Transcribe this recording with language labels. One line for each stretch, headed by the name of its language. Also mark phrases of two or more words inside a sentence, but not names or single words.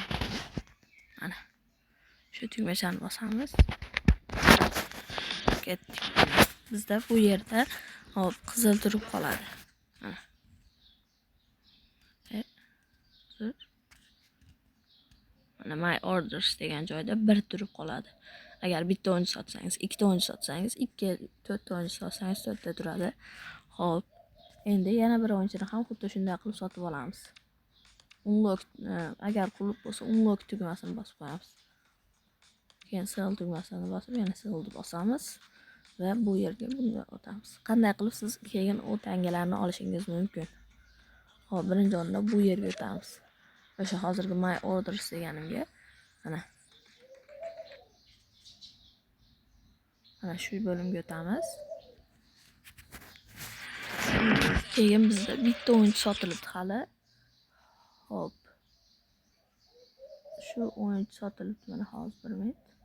Uzbek: Mana shu tugmachani bosamiz. Ketdik. Bizda bu yerda hop qizil turib qoladi. Mana. Mana
English: my orders
Uzbek: degan joyda 1 turib qoladi. Agar bitta o'yinchi sotsangiz, ikkita o'yinchi sotsangiz, 2, 4 o'yinchi sotsangiz 4 ta turadi. Hop. Endi yana bir o'yinchini ham xuddi shunday qilib sotib olamiz. Unlock agar qulib bo'lsa, unlock tugmasini bosib qo'yamiz. Keyin sell tugmasini bosib, yana sellni bosamiz va bu yerga bunga o'tamiz. Qanday qilib siz keyin u tangalarni olishingiz mumkin? Hop, birinchi o'rinda bu yerga o'tamiz. O'sha hozirgi
English: my orders
Uzbek: deganimga mana shu bo'limga o'tamiz. Keyin bizda bitta o'yinchi sotilibdi hali. Hop. Shu o'yinchi sotilibdi mana hozir 1 minut.